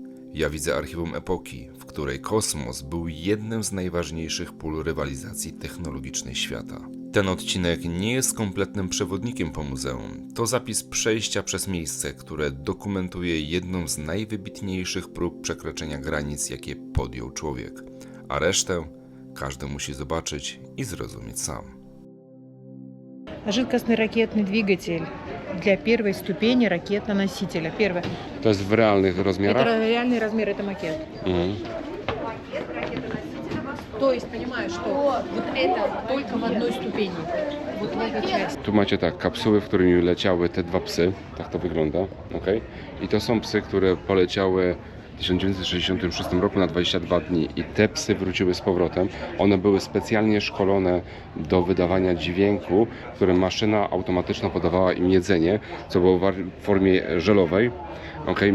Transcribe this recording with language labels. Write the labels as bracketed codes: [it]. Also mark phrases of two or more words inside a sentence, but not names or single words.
[pl] Ja widzę archiwum epoki, w której kosmos był jednym z najważniejszych pól rywalizacji technologicznej świata. Ten odcinek nie jest kompletnym przewodnikiem po muzeum. To zapis przejścia przez miejsce, które dokumentuje jedną z najwybitniejszych prób przekroczenia granic, jakie podjął człowiek. A resztę każdy musi zobaczyć i zrozumieć sam. [ru] Жидкостный ракетный двигатель для первой ступени ракетоносителя. Первое. [pl] To jest w realnych rozmiarach? [ru] Это реальный размер, это макет. Mhm. То есть, понимаешь, что вот это только в одной ступени. Вот в этой части. [pl] Tu macie tak, kapsuły, w którymi leciały te dwa psy, tak to wygląda, okay? I to są psy, które poleciały w 1966 roku na 22 dni i te psy wróciły z powrotem. One były specjalnie szkolone do wydawania dźwięku, w którym maszyna automatyczna podawała im jedzenie, co było w formie żelowej, okay?